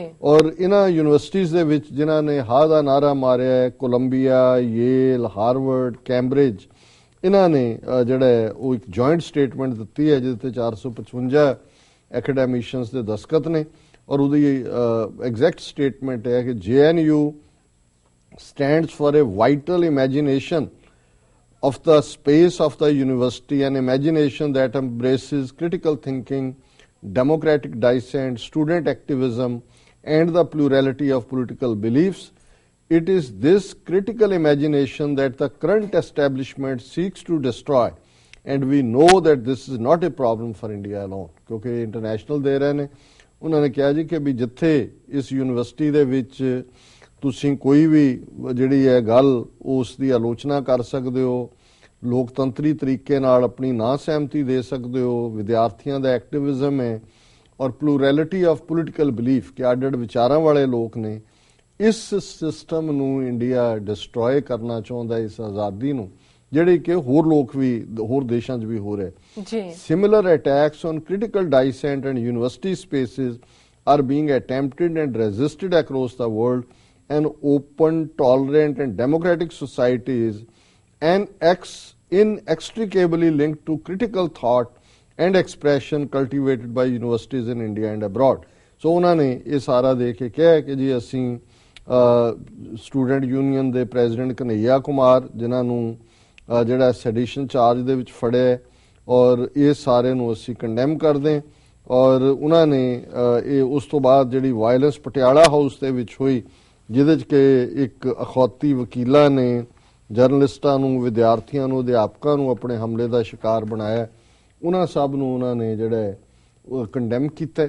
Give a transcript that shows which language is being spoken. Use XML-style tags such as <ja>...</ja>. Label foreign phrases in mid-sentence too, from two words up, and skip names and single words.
<pa>ਔਰ ਇਹਨਾਂ ਯੂਨੀਵਰਸਿਟੀਜ਼ ਦੇ ਵਿੱਚ ਜਿਨ੍ਹਾਂ ਨੇ ਹਾਂ ਦਾ ਨਾਰਾ ਮਾਰਿਆ ਹੈ, ਕੋਲੰਬੀਆ, ਯੇਲ, ਹਾਰਵਰਡ, ਕੈਂਬਰਿਜ, ਇਹਨਾਂ ਨੇ ਜਿਹੜਾ ਉਹ ਇੱਕ</pa> <en>joint statement</en> <pa>ਦਿੱਤੀ ਹੈ ਜਿਹਦੇ ਤੇ 455 ਐਕੈਡੈਮਿਸ਼ੀਅਨਸ ਦੇ ਦਸਤਖਤ ਨੇ ਔਰ ਉਹਦੀ</pa> <en>exact statement</en> <pa>ਹੈ ਕਿ</pa> <en>JNU stands for a vital imagination of the space of the university, an imagination that embraces critical thinking, democratic dissent, student activism, and the plurality of political beliefs. It is this critical imagination that the current establishment seeks to destroy, and we know that this is not a problem for India alone.</en> <pa>ਕਿਉਂਕਿ ਇੰਟਰਨੈਸ਼ਨਲ ਦੇ ਰਹੇ ਨੇ, ਉਹਨਾਂ ਨੇ ਕਿਹਾ ਜੀ ਕਿ ਵੀ ਜਿੱਥੇ ਇਸ ਯੂਨੀਵਰਸਿਟੀ ਦੇ ਵਿੱਚ ਤੁਸੀਂ ਕੋਈ ਵੀ ਜਿਹੜੀ ਹੈ ਗੱਲ ਉਸ ਦੀ ਆਲੋਚਨਾ ਕਰ ਸਕਦੇ ਹੋ, ਲੋਕਤੰਤਰੀ ਤਰੀਕੇ ਨਾਲ ਆਪਣੀ ਨਾ ਸਹਿਮਤੀ ਦੇ ਸਕਦੇ ਹੋ, ਵਿਦਿਆਰਥੀਆਂ ਦਾ ਐਕਟਿਵਿਜ਼ਮ ਹੈ ਔਰ</pa> <en>plurality of political belief</en> <pa>ਕਿ ਅੱਡ-ਅੱਡ ਵਿਚਾਰਾਂ ਵਾਲੇ ਲੋਕ ਨੇ, ਇਸ ਸਿਸਟਮ ਨੂੰ ਇੰਡੀਆ ਡਿਸਟਰੋਏ ਕਰਨਾ ਚਾਹੁੰਦਾ, ਇਸ ਆਜ਼ਾਦੀ ਨੂੰ, ਜਿਹੜੀ ਕਿ ਹੋਰ ਲੋਕ ਵੀ ਹੋਰ ਦੇਸ਼ਾਂ 'ਚ ਵੀ ਹੋ ਰਿਹਾ ਜੀ।</pa> <en>similar attacks on critical dissent and university spaces are being attempted and resisted across the world. An open, tolerant and democratic society is inextricably linked to critical thought and expression cultivated by universities in India and abroad.</en> <pa>So ਉਹਨਾਂ ਨੇ ਇਹ ਸਾਰਾ ਦੇਖ ਕੇ ਕਿਹਾ ਕਿ ਜੀ ਅਸੀਂ</pa> <en>student union</en> <pa>ਦੇ ਪ੍ਰੈਜ਼ੀਡੈਂਟ ਕਨਈਆ ਕੁਮਾਰ ਜਿਨ੍ਹਾਂ ਨੂੰ ਜਿਹੜਾ</pa> <en>sedition charge</en> <pa>ਦੇ ਵਿੱਚ ਫੜਿਆ ਔਰ ਇਹ ਸਾਰੇ ਨੂੰ ਅਸੀਂ ਕੰਡੈਮ ਕਰਦੇ ਹਾਂ ਔਰ ਉਹਨਾਂ ਨੇ ਇਹ ਉਸ ਤੋਂ ਬਾਅਦ ਜਿਹੜੀ ਵਾਇਲੈਂਸ ਪਟਿਆਲਾ ਹਾਊਸ ਦੇ ਵਿੱਚ ਹੋਈ ਜਿਹਦੇ 'ਚ ਕਿ ਇੱਕ ਅਖੌਤੀ ਵਕੀਲਾਂ ਨੇ ਜਰਨਲਿਸਟਾਂ ਨੂੰ, ਵਿਦਿਆਰਥੀਆਂ ਨੂੰ, ਅਧਿਆਪਕਾਂ ਨੂੰ ਆਪਣੇ ਹਮਲੇ ਦਾ ਸ਼ਿਕਾਰ ਬਣਾਇਆ, ਉਹਨਾਂ ਸਭ ਨੂੰ ਉਹਨਾਂ ਨੇ ਜਿਹੜਾ ਉਹ ਕੰਡੈਮ ਕੀਤਾ।</pa>